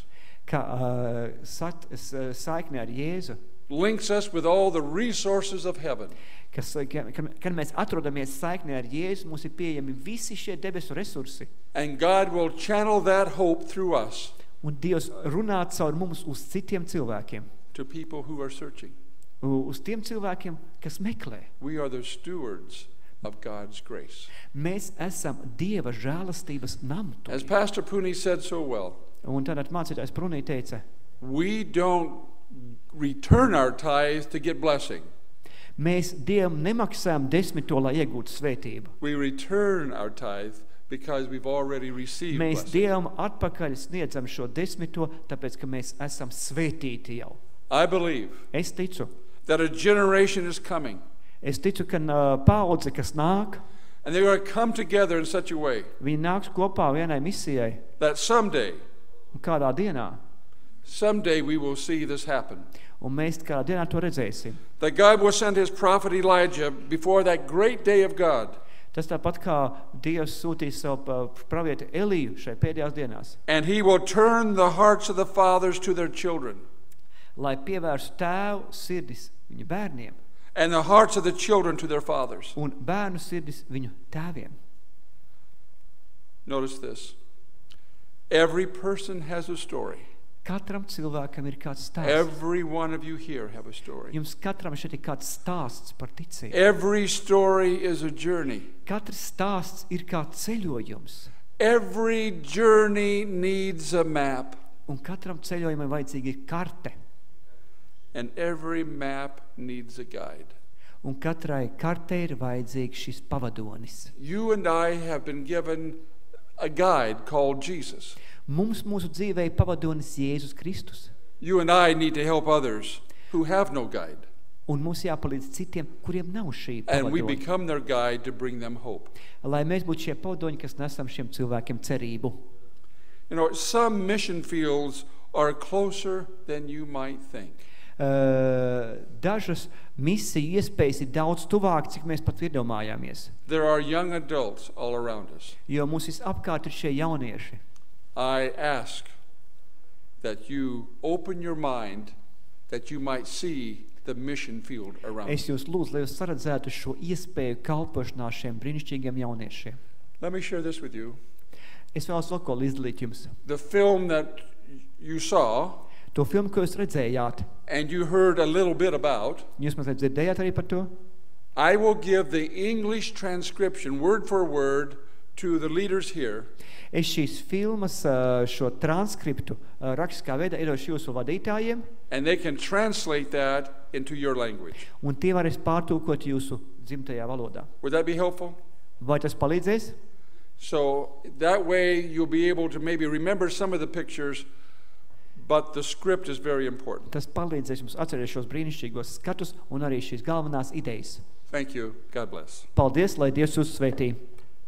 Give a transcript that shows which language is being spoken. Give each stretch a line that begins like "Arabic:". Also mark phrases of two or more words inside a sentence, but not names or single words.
Latvian: ka saikne ar Jēzu,
English: links us with all the resources of heaven.
Latvian: kad mēs atrodamies saiknē ar Jēzu, mums ir pieejami visi šie debesu resursi.
English: And God will channel that hope through us
Latvian: Un Dievs runā caur mums uz citiem cilvēkiem,
English: to people who are searching.
Latvian: uz tiem cilvēkiem, kas meklē.
English: We are the stewards of God's grace.
Latvian: Mēs esam Dieva žēlastības
English: As
Latvian: namturība.
English: Pastor Puni said so well,
Latvian: Un tad mācītājs Prunī teica,
English: we don't return our tithes to get blessing.
Latvian: mēs Dievam nemaksājam 10, lai iegūtu svētību.
English: We return our tithe because we've already received
Latvian: Mēs
English: blessing.
Latvian: Dievam atpakaļ sniedzam šo 10, tāpēc, ka mēs esam svētīti jau.
English: I believe
Latvian: Es ticu.
English: that a generation is coming,
Latvian: Es ticu, ka paudze, kas nāk,
English: and they're going to come together in such a way
Latvian: viņi nāks kopā vienai misijai.
English: that someday
Latvian: Un kādā dienā.
English: we will see this happen.
Latvian: Un mēs kādā dienā to redzēsim.
English: That God will send his prophet Elijah before that great day of God,
Latvian: Tas tāpat kā Dievs sūtīs savu pravieti Eliju šai pēdējās dienās,
English: and he will turn the hearts of the fathers to their children,
Latvian: lai pievērstu tēvu sirdis viņu bērniem
English: and the hearts of the children to their fathers.
Latvian: un bērnu sirdis viņu tēviem.
English: Notice this. Every person has a story.
Latvian: Katram cilvēkam ir kāds stāsts.
English: Every one of you here have a story.
Latvian: Jums katram šeit ir kāds stāsts par ticību.
English: Every story is a journey.
Latvian: Katrs stāsts ir kā ceļojums.
English: Every journey needs a map.
Latvian: Un katram ceļojumam vajadzīga ir karte.
English: And every map needs a guide.
Latvian: Un katrai kartei ir vajadzīgs šis pavadonis.
English: You and I have been given a guide called Jesus.
Latvian: Mums mūsu dzīvē ir pavadonis Jēzus Kristus.
English: You and I need to help others who have no guide.
Latvian: Un mums jāpalīdz citiem, kuriem nav šī
English: And we
Latvian: pavadoņa.
English: become their guide to bring them hope.
Latvian: Lai mēs būtu šie pavadoņi, kas nesam šiem cilvēkiem cerību.
English: You know, some mission fields are closer than you might think.
Latvian: Dažas misiju iespējas ir daudz tuvāk, cik mēs pat iedomājāmies.
English: There are young adults all around us.
Latvian: Jo mums visapkārt ir šie jaunieši.
English: I ask that you open your mind that you might see the mission field around
Latvian: Es
English: you.
Latvian: jūs lūdzu, lai jūs saredzētu šo iespēju kalpošanā šiem brīnišķīgiem jauniešiem.
English: Let me share this with you.
Latvian: Es vēlos vēl ko izdalīt jums.
English: The film that you saw
Latvian: To filmu, ko jūs redzējāt,
English: and you heard a little bit about,
Latvian: jūs mazliet dzirdējāt arī par to?
English: I will give the English transcription word for word to the leaders here.
Latvian: Es šīs filmas šo transkriptu rakstiskā veidā iedošu jūsu vadītājiem,
English: And they can translate that into your language.
Latvian: un tie varēs pārtulkot jūsu dzimtajā valodā.
English: Would that be helpful?
Latvian: Vai tas palīdzēs?
English: So that way you'll be able to maybe remember some of the pictures, but the script is very important.
Latvian: Tas palīdzēs jums atcerēt šos brīnišķīgos skatus un arī šīs galvenās idejas.
English: Thank you. God bless.
Latvian: Paldies, lai Dievs jūs svētī!